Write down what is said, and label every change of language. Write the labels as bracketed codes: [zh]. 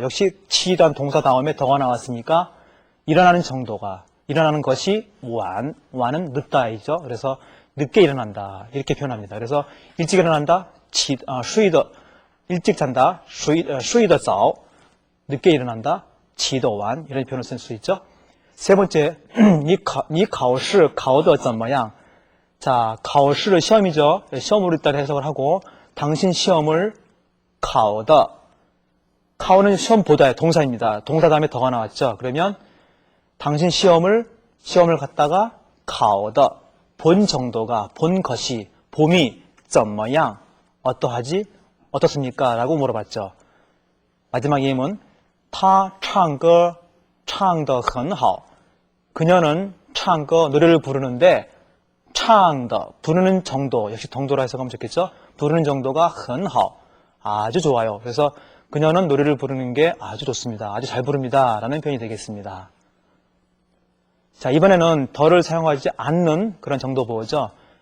[ko] 역시 치란 동사 다음에 더가 나왔으니까 일어나는 정도가, 일어나는 것이 완, 완은 늦다이죠. 그래서 늦게 일어난다 이렇게 표현합니다. 그래서 일찍 일어난다, 쉬더, 일찍 잔다, 쉬더早, 늦게 일어난다, 치더완 이런 표현을 쓸 수 있죠. 세 번째, [zh] 你考试考得怎么样? [ko] 자, 考试 시험이죠. 시험으로 일단 해석을 하고 당신 시험을 [zh] 考的 [ko] 考는 시험 보다의 동사입니다. 동사 다음에 더가 나왔죠. 그러면 당신 시험을 갖다가 [zh] 考的 [ko] 본 정도가, 본 것이, 봄이 [zh] 怎么样 [ko] 어떠하지? 어떻습니까? 라고 물어봤죠. 마지막 예문 [zh] 他唱歌唱得很好. [ko] 그녀는 [zh] 唱歌 [ko] 노래를 부르는데 [zh] 唱的 [ko] 부르는 정도, 역시 정도라 해석하면 좋겠죠. 부르는 정도가 [zh] 很好 [ko] 아주 좋아요. 그래서 그녀는 노래를 부르는 게 아주 좋습니다. 아주 잘 부릅니다. 라는 표현이 되겠습니다. 자, 이번에는 더를 사용하지 않는 그런 정도 보호죠.